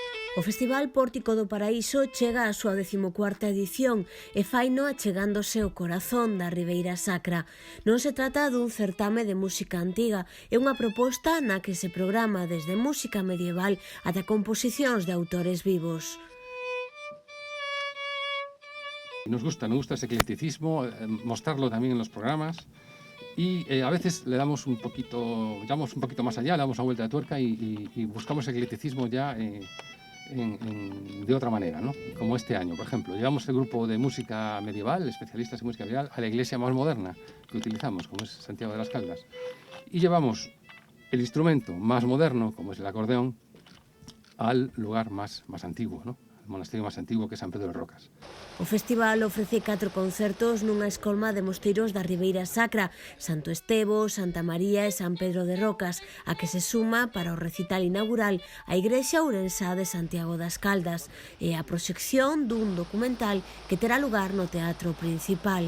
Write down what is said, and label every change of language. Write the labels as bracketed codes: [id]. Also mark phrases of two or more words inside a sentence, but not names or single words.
[gl] O Festival Pórtico do Paraíso chega á súa 14ª edición e faino achegándose ao corazón da Ribeira Sacra. Non se trata dun certame de música antiga, é unha proposta na que se programa desde música medieval ata composicións de autores vivos. [es] Nos gusta ese eclecticismo, mostrarlo también en los programas y a veces le damos un poquito más allá, le damos una vuelta de tuerca y buscamos eclecticismo ya de otra manera, ¿no? Como este año, por ejemplo, llevamos el grupo de música medieval, especialistas en música medieval, a la iglesia más moderna que utilizamos, como es Santiago de las Caldas, y llevamos el instrumento más moderno, como es el acordeón, al lugar más antiguo, ¿no? El monasterio más antiguo, que é San Pedro de Rocas. [gl] O festival ofrece 4 concertos nunha escolma de mosteiros da Ribeira Sacra, Santo Estevo, Santa María e San Pedro de Rocas, a que se suma para o recital inaugural a Igrexa Ourensá de Santiago das Caldas e a proxección dun documental que terá lugar no Teatro Principal.